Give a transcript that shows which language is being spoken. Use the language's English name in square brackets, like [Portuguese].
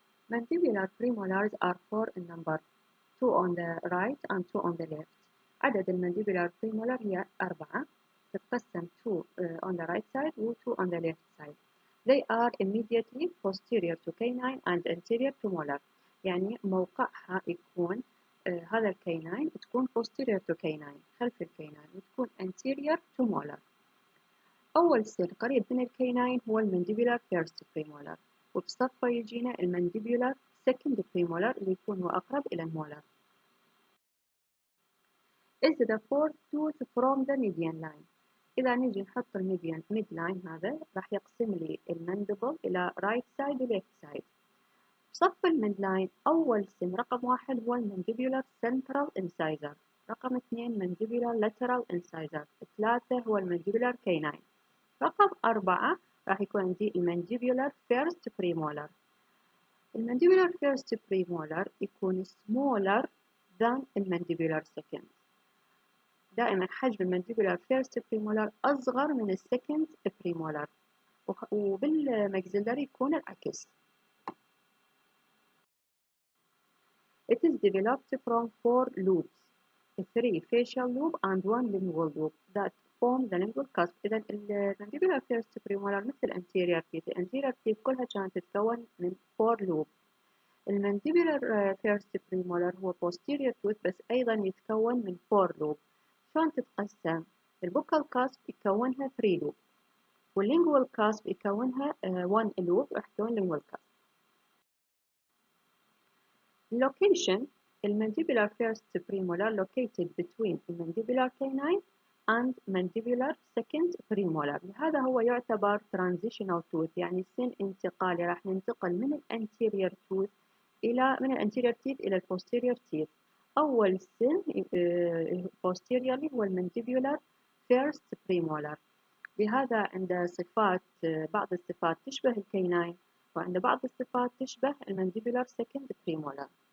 [English] Mandibular premolars are four in number, two on the right and two on the left. [Arabic] عدد المانديبولار premolar هي 4 تتقسم [English] two on the right side [Arabic] و [English] two on the left side. They are immediately posterior to canine and anterior to molar. [Arabic] يعني موقعها يكون هذا الكيناين تكون [English] posterior to canine [Arabic] خلف الكيناين وتكون [English] anterior to molar. [Arabic] أول سن قريب من الكيناين هو المانديبولار فيرست بريمولار، وبصفه يجينا المانديبولار سكند بريمولار اللي يكون هو أقرب إلى المولار. [English] is the fourth tooth from the median line. [Arabic] إذا نجي نحط الميديان mid line هذا راح يقسم لي الماندبل إلى right side و left side. بصف الميد لاين أول سن رقم 1 هو المانديبولار central incisor، رقم 2 mandibular lateral incisor، 3 هو المانديبولار canine، رقم 4 راح يكون عندي المانديبولار first premolar. المانديبولار first premolar يكون [English] smaller than [Arabic] المانديبولار second. دائما حجم المانديبولار first premolar أصغر من السكند premolar، وبالماكسيلاري يكون العكس. [English] It is developed from 4 lobes, 3 facial lobe and 1 lingual lobe that form the lingual cusp. [Arabic] إذا المانديبولار first premolar مثل anterior teeth، الانتيريور teeth كلها كانت تتكون من 4 lobe. المانديبولار first premolar هو posterior tooth بس أيضا يتكون من 4 lobe. شلون تتقسم؟ البوكال cusp يكونها 3 lobe، والlingual cusp يكونها 1 lobe راح تكون lingual cusp. [English] Location: mandibular first premolar located between mandibular canine and mandibular second premolar. [Arabic] لهذا هو يعتبر transitional tooth، يعني سن انتقالي، راح ننتقل من anterior tooth من الانتيريور teeth إلى posterior teeth. أول سن posteriorly هو mandibular first premolar. لهذا عند صفات بعض الصفات تشبه الكيناين، وعند بعض الصفات تشبه mandibular second premolar.